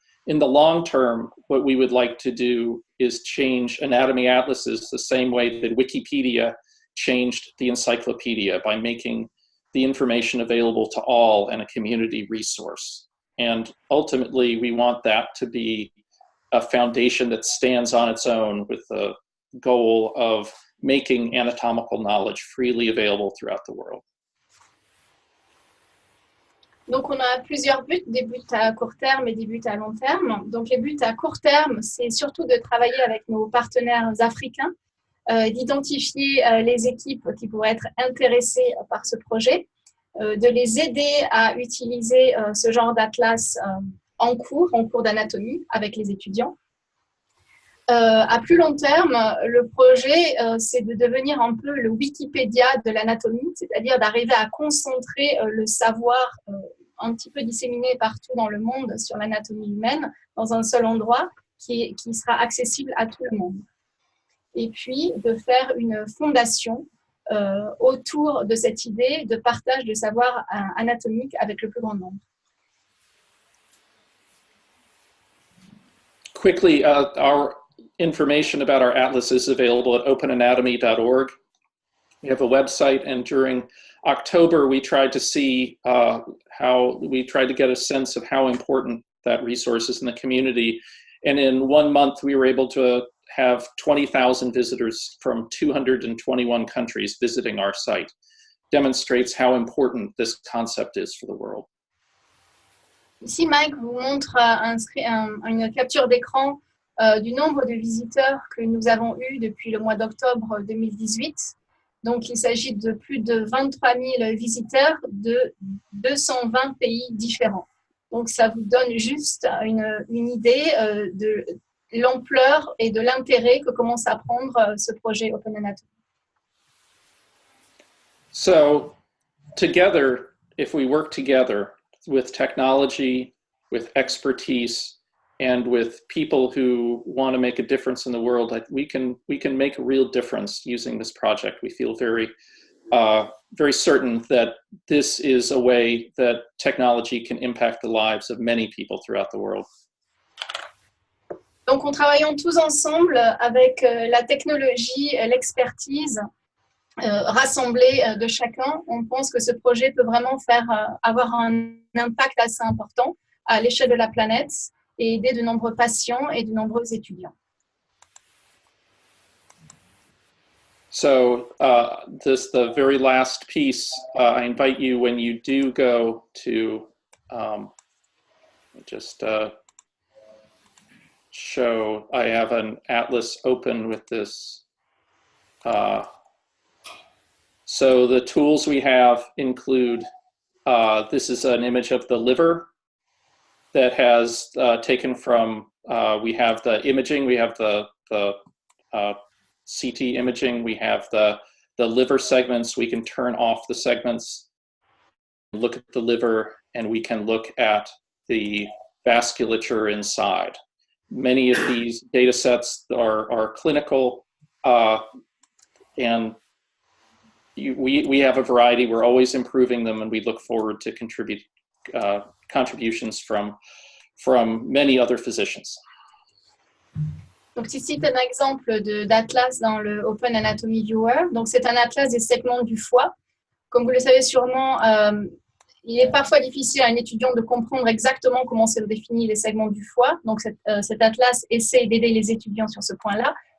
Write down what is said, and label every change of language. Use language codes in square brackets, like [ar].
[en] In the long term, what we would like to do is change anatomy atlases the same way that Wikipedia changed the encyclopedia, by making the information available to all and a community resource. And ultimately, we want that to be a foundation that stands on its own, with the goal of making anatomical knowledge freely available throughout the world. [fr] Donc, on a plusieurs buts, des buts à court terme et des buts à long terme. Donc, les buts à court terme, c'est surtout de travailler avec nos partenaires africains, d'identifier les équipes qui pourraient être intéressées par ce projet, de les aider à utiliser ce genre d'atlas en cours d'anatomie avec les étudiants. À plus long terme, le projet, c'est de devenir un peu le Wikipédia de l'anatomie, c'est-à-dire d'arriver à concentrer le savoir un petit peu disséminé partout dans le monde sur l'anatomie humaine dans un seul endroit qui sera accessible à tout le monde. Et puis, de faire une fondation autour de cette idée de partage de savoir anatomique avec le plus grand nombre. [en] Quickly, our information about our atlas is available at openanatomy.org. We have a website, and during October, we tried to see we tried to get a sense of how important that resource is in the community. And in 1 month, we were able to have 20,000 visitors from 221 countries visiting our site. Demonstrates how important this concept is for the world. [fr] Ici, Mike vous montre une capture d'écran du nombre de visiteurs que nous avons eus depuis le mois d'octobre 2018. Donc, il s'agit de plus de 23 000 visiteurs de 220 pays différents. Donc, ça vous donne juste une idée de l'ampleur et de l'intérêt que commence à prendre ce projet Open Anatomy. [en] So, together, if we work together with technology, with expertise, and with people who want to make a difference in the world, we can make a real difference using this project. We feel very certain that this is a way that technology can impact the lives of many people throughout the world. [fr] Donc, en travaillant tous ensemble avec la technologie, l'expertise rassemblée de chacun, on pense que ce projet peut vraiment avoir un impact assez important à l'échelle de la planète et aider de nombreux patients et de nombreux étudiants. [en] So the very last piece, I invite you, when you do go to show, I have an atlas open with this. So the tools we have include, this is an image of the liver that has taken from, we have the imaging, we have the CT imaging, we have the liver segments. We can turn off the segments, look at the liver, and we can look at the vasculature inside. Many of these data sets are clinical, and we have a variety. We're always improving them, and we look forward to contributions from many other physicians. [fr] Donc ici, c'est un exemple d'atlas dans le Open Anatomy Viewer. Donc c'est un atlas des segments du foie. Comme vous le savez sûrement, il est parfois difficile à un étudiant de comprendre exactement comment se définissent les segments du foie. Donc cet atlas essaie d'aider les étudiants sur ce point-là.